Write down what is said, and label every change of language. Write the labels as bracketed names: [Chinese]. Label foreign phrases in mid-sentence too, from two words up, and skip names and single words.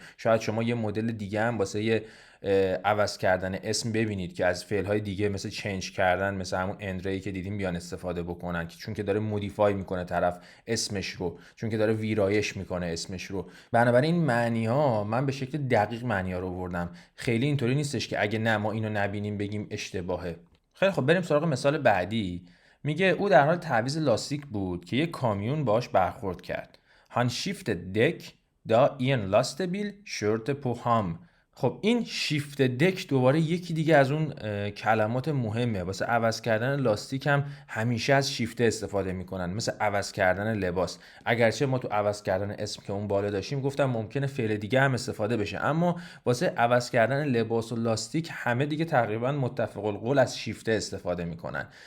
[Persian] شاید شما یه مدل دیگه هم واسه یه عوض کردن اسم ببینید که از فعل های دیگه مثل چنج کردن، مثل همون اندری که دیدیم بیان استفاده بکنن، چون که داره مودیفای میکنه طرف اسمش رو، چون که داره ویرایش میکنه اسمش رو. بنابراین این معنی ها من به شکل دقیق معنی ها رو آوردم، خیلی اینطوری نیستش که اگه نه ما اینو نبینیم بگیم اشتباهه. خیلی خب بریم سراغ مثال بعدی. میگه او در حال تعویض لاستیک بود که یک کامیون باش برخورد کرد. [Norwegian] Han skiftet däck da en lastbil kjørte på ham. [Persian] خب این [Norwegian] skift dekk [Persian] دوباره یکی دیگه از اون کلمات مهمه واسه عوض کردن لاستیک. هم همیشه از شیفته استفاده میکنن، مثل عوض کردن لباس. اگرچه ما تو عوض کردن اسم که اون بالا داشتیم گفتم ممکنه فعل دیگه هم استفاده بشه، اما واسه عوض کردن لباس و لاستیک همه دیگه تقریبا متفق القول از شیفته استفاده میکنن.